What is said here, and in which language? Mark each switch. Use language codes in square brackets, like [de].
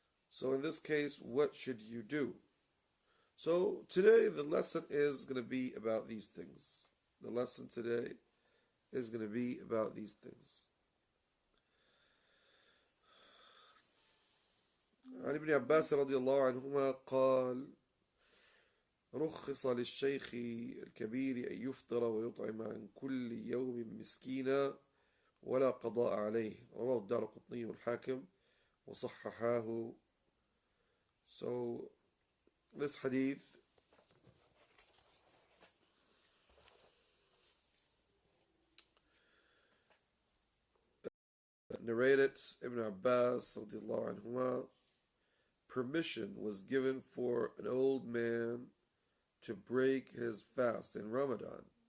[en] So in this case, what should you do? So today the lesson is going to be about these things. The lesson today is going to be about these things. [ar] عن ابن عباس رضي الله عنهما قال: رخص للشيخ الكبير أن يفطر ويطعم عن كل يوم مسكينا ولا قضاء عليه. رواه الدارقطني والحاكم وصححاه. [en] So this hadith narrated Ibn Abbas [ar] رضي الله عنهما, [en] permission was given for an old man to break his fast in Ramadan